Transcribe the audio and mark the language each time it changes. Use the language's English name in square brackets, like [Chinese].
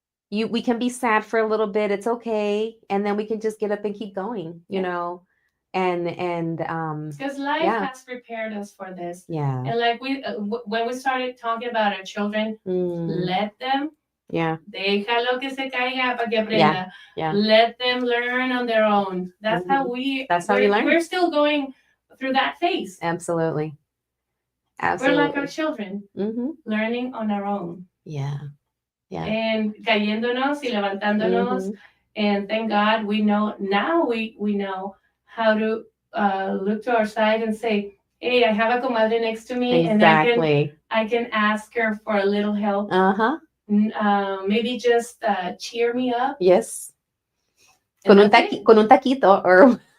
[English] We can be sad for a little bit. It's okay. And then we can just get up and keep going, you know. And because life has prepared us for this. Yeah. And like when we started talking about our children, let them. Yeah. [Spanish] Déjalo que se caiga para que aprenda. [English] Yeah. Let them learn on their own. That's how we learn. We're still going through that phase. Absolutely. We're like our children, learning on our own. Yeah. And [Spanish] cayéndonos y levantándonos. [English] And thank God we know now we know how to look to our side and say, hey, I have a comadre next to me. Exactly. And I can ask her for a little help. Maybe just cheer me up. Yes. [Spanish] Con un taquito [English] or